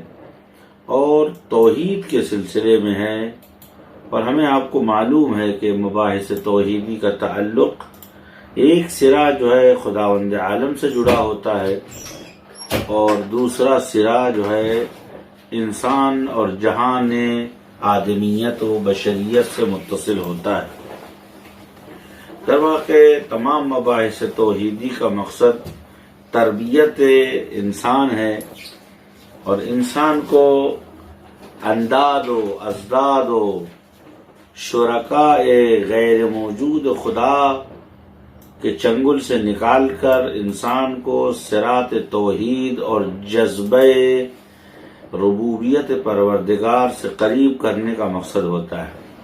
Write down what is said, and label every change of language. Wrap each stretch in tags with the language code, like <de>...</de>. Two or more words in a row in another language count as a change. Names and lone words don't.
<ur>اور توحید کے سلسلے میں ہے، اور ہمیں آپ کو معلوم ہے کہ مباحث توحیدی کا تعلق ایک سرا جو ہے خداوند عالم سے جڑا ہوتا ہے اور دوسرا سرا جو ہے انسان اور جہان آدمیت و بشریت سے متصل ہوتا ہے. در واقع تمام مباحث توحیدی کا مقصد تربیت انسان ہے، اور انسان کو انداد و ازداد و شرکاء غیر موجود خدا کے چنگل سے نکال کر انسان کو صراط توحید اور جذبہ ربوبیت پروردگار سے قریب کرنے کا مقصد ہوتا ہے.</ur>